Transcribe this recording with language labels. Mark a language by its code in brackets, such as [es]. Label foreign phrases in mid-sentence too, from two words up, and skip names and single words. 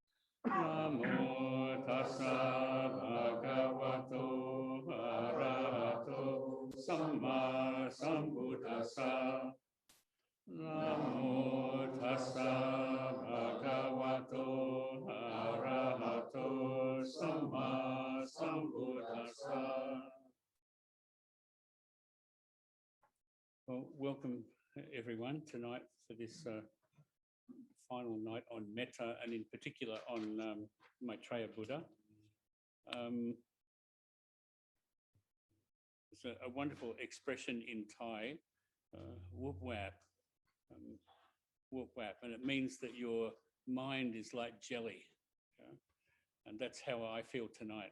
[pi] Namo tassa bhagavato arahato samma sambuddhassa. Namo tassa bhagavato arahato samma sambuddhassa. [en] Well, welcome everyone tonight for this final night on Metta, and in particular on Maitreya Buddha. It's a wonderful expression in Thai, [th] วูบวาบ, [en] and it means that your mind is like jelly, and that's how I feel tonight.